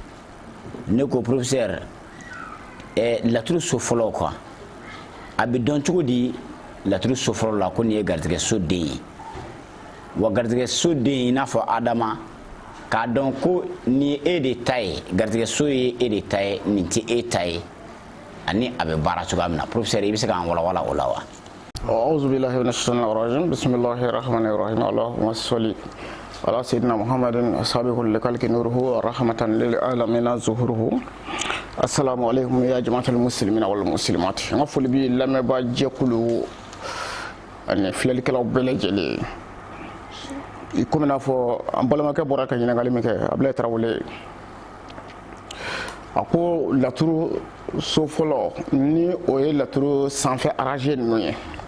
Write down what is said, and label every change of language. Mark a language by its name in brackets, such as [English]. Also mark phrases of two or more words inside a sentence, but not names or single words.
[Bambara] Ne ko professeur laturu so fɔlɔ kan a bɛ dɔn cogo di laturu so fɔlɔ la ko nin ye garijɛgɛ so den ye wa garijɛgɛ so den i n'a fɔ Adama k'a dɔn ko ni e de ta ye garijɛgɛ so ye e de ta ye nin tɛ e ta ye ani a bɛ baara cogoya min na professeur i bɛ se k'an walawala o la wa. [Arabic] أعوذ بالله من الشيطان الرجيم. بسم الله الرحمن الرحيم. اللهم صل على سيدنا محمد أصحابه للخلق نوره ورحمة للعالمين ظهوره. السلام عليكم يا جماعة المسلمين والمسلمات. [Bambara] Nga foli bi lamɛnba jɛkulu ani filɛlikɛlaw bɛɛ lajɛlen. Comme n'a fɔ an balimakɛ bɔra ka ɲininkali min kɛ Abulayi Tarawele a ko laturu so fɔlɔ ni o ye laturu sanfɛ araze ninnu ye